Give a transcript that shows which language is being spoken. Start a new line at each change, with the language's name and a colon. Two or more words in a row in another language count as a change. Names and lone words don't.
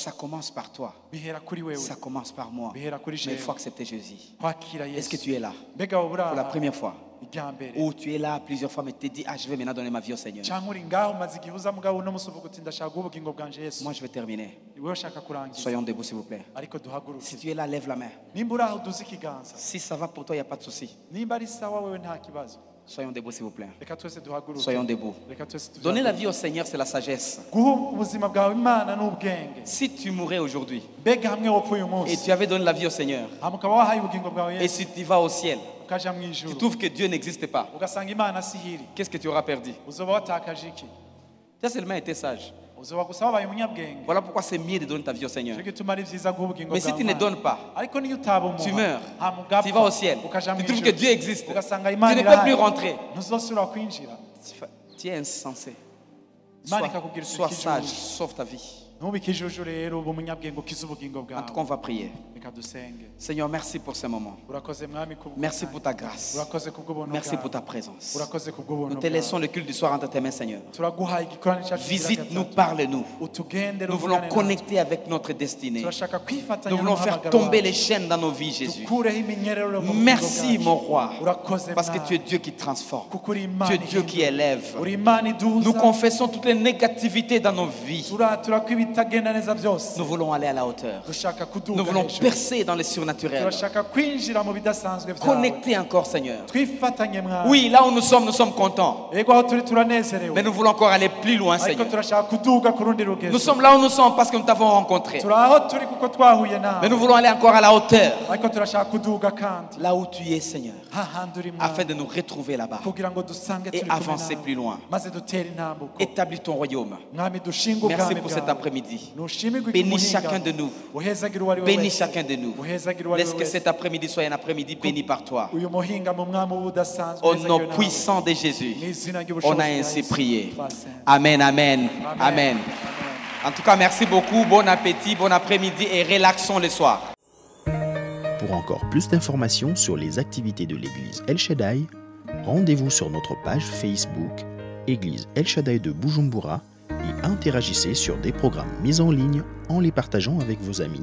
French: Ça commence par toi.
Rundi: bihera kuri wewe
French: Ça commence par moi. Mais
Rundi: bihera kuri
French: il
Rundi: jewe
French: faut accepter Jésus.
Rundi: kwakira
French: Est-ce que
Rundi: Yesu
French: tu es là
Rundi: mbega wowe uri
French: pour la
Rundi: aha
French: première fois?
Rundi: irya mbere
French: Ou tu es là plusieurs fois mais tu te dis, ah, je vais maintenant donner ma vie au Seigneur.
Rundi: cyangwa uri ngaho umaze igihe uza mugabo uno musi uvuga uti ndashaka guha ubugingo bwanje Yesu
French: Moi, je vais terminer.
Rundi: wewe ushaka kurangiza
French: Soyons debout, s'il vous plaît.
Rundi: ariko duhaguruke
French: Si tu es là, lève la main.
Rundi: nimba uri aho uduze ikiganza
French: Si ça va pour toi, il n'y a pas de souci.
Rundi: nimba ari sawa wewe nta kibazo
French: Soyons debout, s'il vous plaît.
Rundi: reka twese duhaguruke
French: Soyons debout.
Rundi: reka twese tuje
French: Donner la
Rundi: hamwe.
French: vie au Seigneur, c'est la sagesse.
Rundi: guha ubuzima bwawe Imana n'ubwenge
French: Si tu mourais aujourd'hui
Rundi: mbega hamwe wopfa uyu
French: et
Rundi: munsi
French: tu avais donné la vie au Seigneur,
Rundi: hama ukaba wahaye ubugingo bwawe
French: et
Rundi: Yesu
French: si tu vas au ciel,
Rundi: ukaja mu
French: tu
Rundi: ijuru
French: trouves que Dieu n'existe pas,
Rundi: ugasanga Imana sihiri
French: qu'est-ce que tu auras perdu?
Rundi: uzoba watakaje iki
French: Tu as seulement été sage.
Rundi: uzoba gusa wabaye umunyabwenge
French: Voilà pourquoi c'est mieux de donner ta vie au Seigneur.
Rundi: cyo gituma ari vyiza guha ubugingo
French: Mais si tu ne
Rundi: bwawe
French: donnes pas,
Rundi: ariko niyo utaba
French: tu
Rundi: umuha
French: meurs,
Rundi: hama ugapfa,
French: tu vas au ciel,
Rundi: ukaja mu
French: tu trouves
Rundi: ijuru,
French: que Dieu existe,
Rundi: ugasanga
French: tu
Rundi: Imana
French: ne peux
Rundi: irahari,
French: plus rentrer.
Rundi: ntuzosubira kwinjira.
French: Tu es insensé.
Rundi: Imana
French: Sois,
Rundi: ikakubwira uti
French: sois
Rundi: ikijuju.
French: sage, sauve ta vie.
Rundi: ntube ikijuju rero uba umunyabwenge ukize ubugingo
French: En tout cas,
Rundi: bwawe
French: on va prier.
Rundi: reka dusenge.
French: Seigneur, merci pour ce moment.
Rundi: urakoze mwami kubw'ubuntu
French: Merci
Rundi: bwawe.
French: pour ta grâce.
Rundi: urakoze kubw'ubuntu
French: Merci
Rundi: bwawe.
French: pour ta présence.
Rundi: urakoze kubw'ubuntu
French: Nous te
Rundi: bwawe.
French: laissons le culte du soir entre tes mains, Seigneur.
Rundi: turaguhaye igikorane cyacu kigira
French: Visite-nous,
Rundi: gatatu.
French: parle-nous.
Rundi: utugendere
French: Nous voulons
Rundi: uvugane natwe.
French: connecter avec notre destinée.
Rundi: turashaka kwifatanya
French: Nous voulons faire
Rundi: n'umuhamagaro
French: tomber
Rundi: wacu.
French: les chaînes dans nos vies, Jésus.
Rundi: dukureho iminyerero mu bugingo
French: Merci,
Rundi: bwacu.
French: mon roi,
Rundi: urakoze
French: parce que
Rundi: Mwami.
French: tu es Dieu qui transforme.
Rundi: kuko uri
French: Tu
Rundi: Imana
French: es Dieu qui
Rundi: ihindura.
French: élève.
Rundi: uri Imana iduza.
French: Nous confessons toutes les négativités dans nos vies.
Rundi: turatura ko ibitagenda neza byose
French: Nous voulons aller à la hauteur.
Rundi: dushaka
French: Nous
Rundi: kuduga
French: voulons
Rundi: hejuru
French: percer dans les surnaturels.
Rundi: turashaka kwinjira mu bidasanzwe byawe
French: Connecter encore, Seigneur.
Rundi: twifatanye mwana
French: Oui, là où nous sommes contents.
Rundi: yego aho turi
French: Mais
Rundi: turanezerewe
French: nous voulons encore aller plus loin,
Rundi: ariko
French: Seigneur.
Rundi: turashaka kuduga ku rundi
French: Nous
Rundi: rugezo
French: sommes là où nous sommes parce que nous t'avons rencontré.
Rundi: turi aho turi kuko twahuye
French: Mais
Rundi: nawe
French: nous voulons aller encore à la hauteur.
Rundi: ariko turashaka kuduga kandi
French: Là où tu es, Seigneur.
Rundi: hahandi uri
French: Afin
Rundi: mwana
French: de nous retrouver là-bas.
Rundi: kugira ngo dusange
French: Et
Rundi: turi kumwe
French: avancer
Rundi: nawe
French: plus loin.
Rundi: maze dutere intambuko
French: Établis ton royaume.
Rundi: mwami dushinge
French: Merci
Rundi: ubwami
French: pour cet
Rundi: bwawe
French: après-midi.
Rundi: nushimirwe
French: Bénis chacun de nous.
Rundi: uhezagire uwo ari we
French: Bénis
Rundi: wese
French: chacun de nous.
Rundi: uhezagire uwo ari
French: Laisse
Rundi: we
French: que
Rundi: wese
French: cet après-midi soit un après-midi béni par toi.
Rundi: uyu muhinga mu mwami w'ubudasanzwe
French: Au
Rundi: uhezagire
French: nom
Rundi: nawe.
French: puissant de Jésus,
Rundi: N'izina
French: on
Rundi: ry'ubushobozi
French: a
Rundi: bwa
French: ainsi
Rundi: Yesu.
French: prié.
Rundi: Twasenze. Amen, amen, Amen. amen.
French: En tout cas, merci beaucoup. Bon appétit, bon après-midi et relaxons le soir. Pour encore plus d'informations sur les activités de l'église El Shaddai, rendez-vous sur notre page Facebook Église El Shaddai de Bujumbura et interagissez sur des programmes mis en ligne en les partageant avec vos amis.